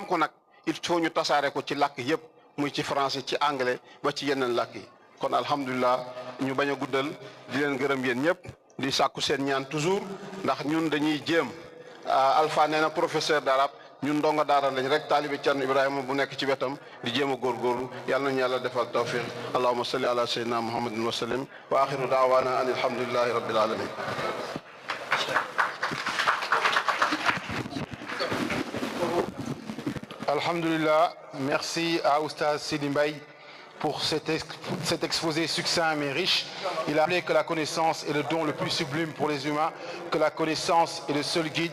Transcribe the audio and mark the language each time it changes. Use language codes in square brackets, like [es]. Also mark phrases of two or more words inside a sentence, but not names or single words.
[wo] ko nag il faut ñu tasaare ko ci làkk yépp muy ci français ci anglais ba ci yeneen làkk yi kon alhamdulilah ñu bañ a guddal di leen gërëm yéen ñëpp di sàkku seen ñaan toujours ndax ñun dañuy jéem Alpha nee na [fr] professeur d'arabe [wo] ñun ndongo daara lañ rek taalibe Cerno Ibrahima bu nekk ci wetam di jéem a góorgóorlu yàlla nañu yàlla defal tawfiq [ar] اللهم صل على سيدنا محمد وسلم وآخر دعوانا أن الحمد لله رب العالمين. [fr] Alhamdulillah, merci à Oustaz Sidi Mbaye pour cet exposé succinct mais riche. Il a rappelé que la connaissance est le don le plus sublime pour les humains, que la connaissance est le seul guide.